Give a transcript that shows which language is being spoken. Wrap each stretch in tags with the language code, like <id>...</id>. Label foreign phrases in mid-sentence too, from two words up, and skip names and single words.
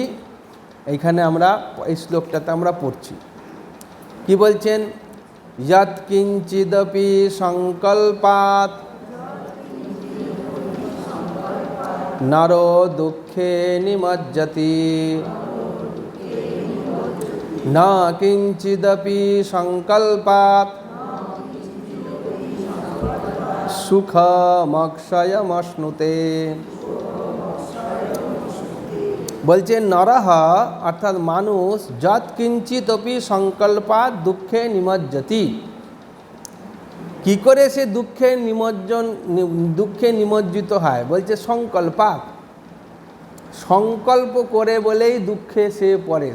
<bn>এইখানে আমরা এই শ্লোকটাতে আমরা পড়ছি। কি বলছেন?</bn> <sa>যৎ কিঞ্চিদপি সংকল্পাৎ নরো দুঃখে নিমজ্জতি न किंचिदपि संकल्पात् सुखमक्षयमश्नुते।</sa> <bn>বলছেন নরহ অর্থাৎ মানুষ</bn> <sa>যৎ কিঞ্চিদপি সংকল্পাৎ দুঃখে নিমজ্জতি।</sa> <bn>কি করে সে দুঃখে নিমজ্জিত হয়? বলছে সংকল্পাৎ, সংকল্প করে বলেই দুঃখে সে পড়ে।</bn>